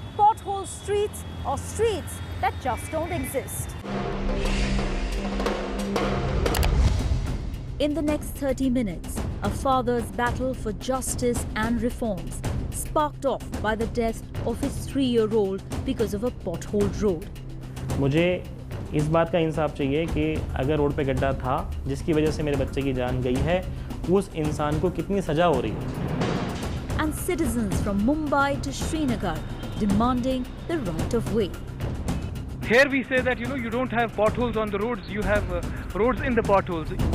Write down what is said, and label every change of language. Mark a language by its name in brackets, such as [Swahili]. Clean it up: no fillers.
[English] Pothole streets or streets that just don't exist. In the next 30 minutes, a father's battle for justice and reforms sparked off by the death of his 3-year-old because of a potholed road. [Hindi] मुझे इस बात का इंसाफ चाहिए कि अगर road पे गड्ढा था जिसकी वजह से मेरे बच्चे की जान गई है, उस इंसान को कितनी सजा हो रही है. [English] And citizens from Mumbai to Srinagar demanding the right of way. Here we say that you don't have potholes on the roads, you have roads in the potholes.